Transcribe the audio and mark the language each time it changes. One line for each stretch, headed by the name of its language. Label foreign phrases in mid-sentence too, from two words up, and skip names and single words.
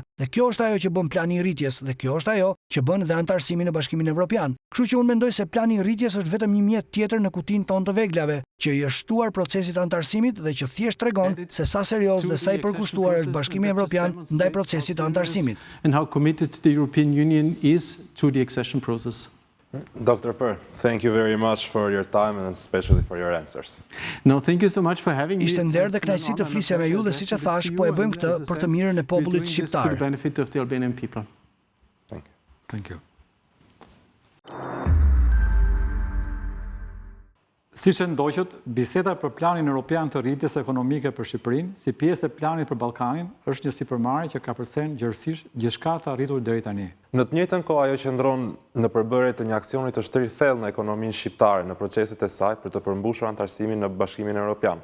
Albanian: Dhe kjo është ajo që bën plani i rritjes dhe kjo është ajo që bën dhe antarësimi në Bashkimin Evropian. Kështu që unë mendoj se plani i rritjes është vetëm një mjet tjetër në kutinë tonë të veglave, që i është shtuar procesit të antarësimit dhe që thjesht tregon se sa serioz dhe sa i përkushtuar është Bashkimi Evropian ndaj procesit të antarësimit.
English: And how committed the European Union is to the accession process. Dr. Per, thank you very much for your time and especially for your answers. No, thank you so much for having me.
Albanian: Ishte nder dhe kënaqësi të flisja me ju dhe siç e thash, po e bëjmë këtë për të mirën e popullit shqiptar.
English: To the benefit of the Albanian people. Thank you.
Albanian: Siç e ndoqët, biseda për planin Europian të rritjes ekonomike për Shqipërinë, si pjesë e planit për Ballkanin, është një sipërmarrje që ka përsen gjërësisht gjithçka të arritur deri tani. Në të njëjtën kohë ajo qëndron në përbërje të një aksioni të shtrirë thellë në ekonominë shqiptare në proceset e saj për të përmbushur anëtarësimin në Bashkimin Evropian.